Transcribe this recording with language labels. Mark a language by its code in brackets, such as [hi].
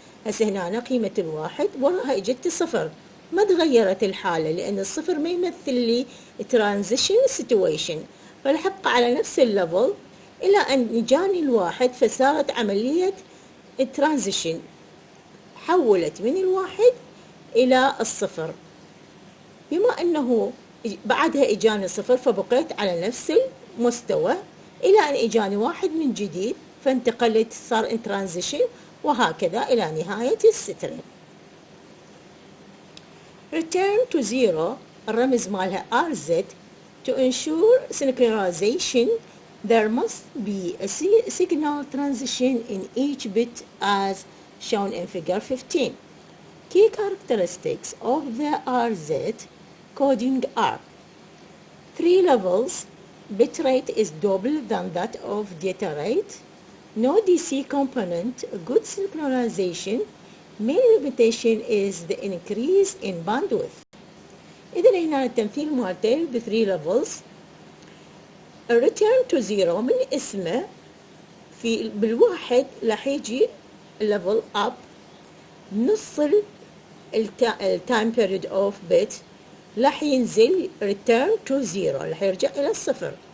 [ar] هسه هنا قيمة الواحد وراها اجت صفر، ما تغيرت الحالة لأن الصفر ما يمثل لي ترانزيشن سيتويشن، فراح أبقى على نفس الليفل إلى أن جاني الواحد، فصارت عملية الترانزيشن، حولت من الواحد إلى الصفر. بما أنه بعدها إجاني الصفر فبقيت على نفس المستوى إلى أن إجاني واحد من جديد، فانتقلت صار ان ترانزيشن، وهكذا إلى نهاية السترين. [en] Return to 0 [ar] الرمز مالها [en] RZ. To ensure synchronization, there must be a signal transition in each bit as shown in figure 15. Key characteristics of the RZ coding are 3 levels, bit rate is double than that of data rate, no DC component, good synchronization. Main limitation is the increase in bandwidth. [ar] إذن هنا التمثيل مالته ب 3 levels. return to 0 من اسمه بالواحد راح يجي level up، نص التايم period of bit راح ينزل return to 0، راح يرجع إلى الصفر.